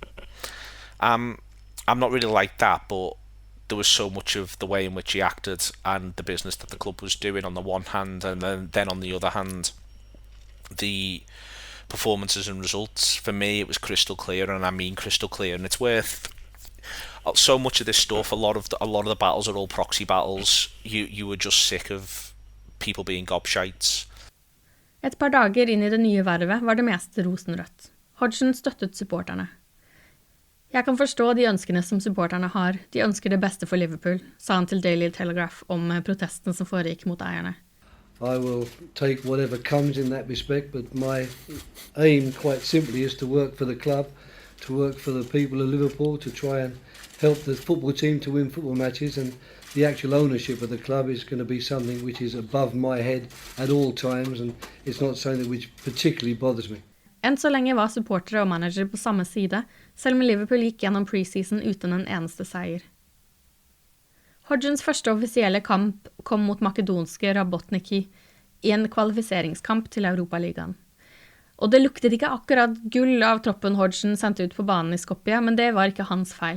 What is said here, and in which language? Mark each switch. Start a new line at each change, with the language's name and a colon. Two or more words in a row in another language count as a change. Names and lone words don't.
English: I'm not really like that, but there was so much of the way in which he acted and the business that the club was doing on the one hand, and then on the other hand, the performances and results. For me, it was crystal clear, and I mean crystal clear, and it's worth so much of this stuff. A lot of the battles are all proxy battles. You were just sick of people being gobshites.
Norwegian: Et par dager inn i det nye vervet var det meste rosenrødt. Hodgson støttet supporterne. Jeg kan forstå de ønskene som supporterne har. De ønsker det beste for Liverpool, sa han til Daily Telegraph om protesten som foregikk mot eierne.
English: I will take whatever comes in that respect, but my aim quite simply is to work for the club, to work for the people of Liverpool, to try and help the football team to win football matches, and the actual ownership of the club is going to be something which is above my head at all times, and it's not something which particularly bothers me.
Norwegian: Enn så lenge var supportere og manager på samme side, selv om Liverpool gikk gjennom preseason uten en eneste seier. Hodgsons første offisielle kamp kom mot makedonske Rabotniki i en kvalifiseringskamp til Europaligaen. Og det luktet ikke akkurat gull av troppen Hodgson sendte ut på banen i Skopje, men det var ikke hans feil.